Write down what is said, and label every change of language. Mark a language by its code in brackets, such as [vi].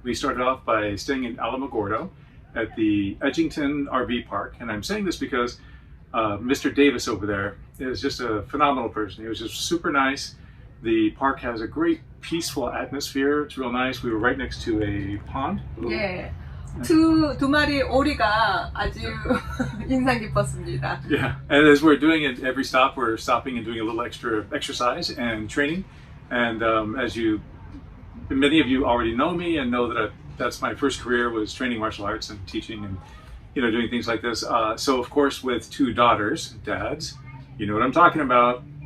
[en] We started off by staying in Alamogordo at the Edgington RV Park. And I'm saying this because Mr. Davis over there is just a phenomenal person. He was just super nice. The park has a great peaceful atmosphere. It's real nice. We were right next to a pond. [ko] 예. 두 마리 오리가 아주 인상 깊었습니다. [en] Yeah. And as we're doing it every stop, we're stopping and doing a little extra exercise and training. And many of you already know me and know that that's my first career, was training martial arts and teaching and doing things like this. So of course, with two daughters, dads, you know what I'm talking about.